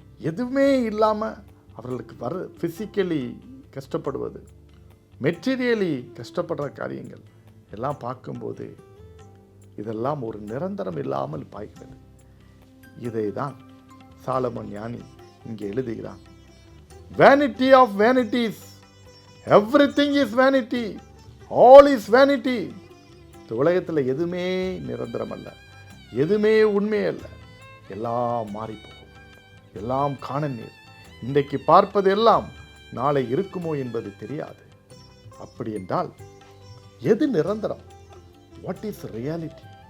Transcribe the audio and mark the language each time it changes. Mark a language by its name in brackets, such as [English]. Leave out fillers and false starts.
[Tamil] எதுவுமே இல்லாமல் அவர்களுக்கு ஃபிசிக்கலி கஷ்டப்படுவது, மெட்டீரியலி கஷ்டப்படுற காரியங்கள் எல்லாம் பார்க்கும்போது இதெல்லாம் ஒரு நிரந்தரம் இல்லாமல் பாய்கிறது. இதை தான் சாலமோன் ஞானி இங்கே எழுதுகிறான். [English] Vanity of vanities, everything is vanity, all is vanity. [Tamil] இந்த உலகத்தில் எதுவுமே நிரந்தரம் அல்ல, எதுவுமே உண்மை அல்ல, எல்லாம் மாறி போகும், எல்லாம் காண நீர். இன்றைக்கு பார்ப்பது எல்லாம் நாளை இருக்குமோ என்பது தெரியாது. அப்படி என்றால் எது நிரந்தரம்? [English] What is reality?